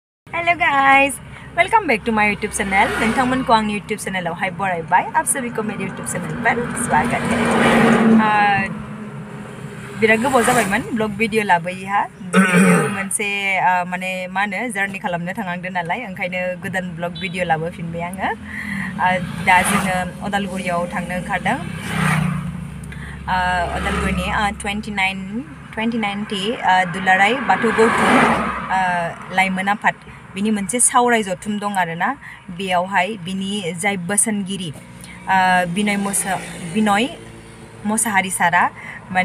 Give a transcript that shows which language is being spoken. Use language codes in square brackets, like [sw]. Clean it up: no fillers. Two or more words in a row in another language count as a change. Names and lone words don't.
[en] Hello guys, welcome back to my YouTube channel. [brx] नोंथांमोन को आंनि YouTube channel आवहाय बरायबाय [hi] आप सभी को मेरे YouTube channel पर स्वागत है। [brx] बिराद गोबाव जाबायमोन ब्लॉग वीडियो लाबोयैहा मोनसे माने मा होनो जार्नि खालामनो थांनांदों नालाय ओंखायनो गोदान ब्लॉग वीडियो लाबोफिनबाय आङो। दा जोङो उदालगुरियाव थांनो ओंखारदों। उदालगुरिनि 29th दुलाराय बाथौ गौथुम लाइमोन आफाद बिनि मोनसे सावराय जथुम दं आरोना बेयावहाय बिनि जाय बोसोनगिरि बिनय मोसाहारि सारा माने